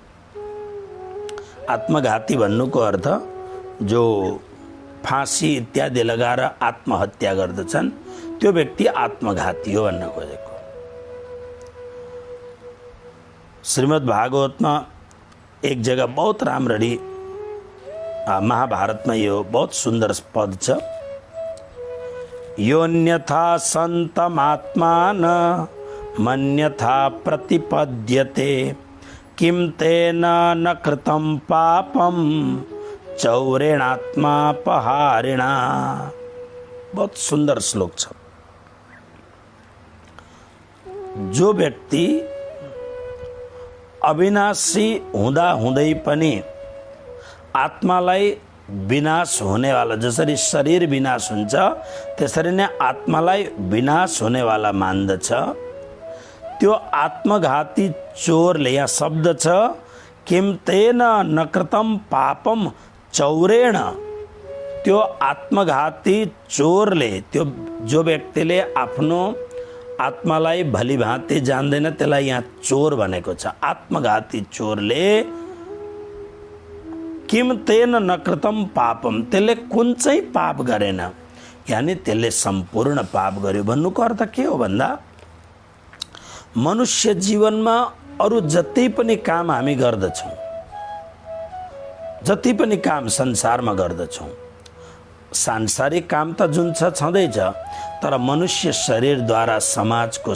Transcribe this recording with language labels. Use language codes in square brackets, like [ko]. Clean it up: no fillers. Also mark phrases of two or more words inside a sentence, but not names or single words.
[ne] आत्मघाती भन्नुको अर्थ जो फाँसी इत्यादि लगाएर आत्महत्या गर्दछन् त्यो व्यक्ति आत्मघाती हो भन्न खोजेको। श्रीमद् भागवतमा [hi] एक जगह बहुत [ne] राम्ररी महाभारतमा यो बहुत सुन्दर पद छ। [sa] योन्यथा सन्तमात्मान मन्यथा प्रतिपद्यते किम तेन न कृतं पापम चौरेणात्मा पहारिणा। [hi] बहुत सुंदर [ne] श्लोक छ। जो व्यक्ति अविनाशी हुँदा हुँदै पनि आत्मालाई विनाश हुनेवाला, जसरी शरीर विनाश हुन्छ त्यसरी नै आत्मालाई विनाश हुनेवाला मान्दछ, त्यो आत्मघाती चोरले, यहाँ शब्द छ [sa] किम तेन न कृतं पापम चौरेण, [ne] त्यो आत्मघाती चोरले, त्यो जो व्यक्तिले आफ्नो आत्मालाई भलीभाँति जान्दैन त्यसलाई यहाँ चोर भनेको छ। आत्मघाती चोरले [sa] किम तेन न कृतं पापम, [ne] त्यसले कुन चाहिँ पाप गरेन, यानी त्यसले सम्पूर्ण पाप गर्यो। भन्नुको अर्थ के हो भन्दा मनुष्य जीवनमा अरू जति पनि काम हामी गर्दछौँ, जति पनि काम संसारमा गर्दछौँ, सांसारिक काम त जुन छ छँदैछ, तर मनुष्य शरीरद्वारा समाजको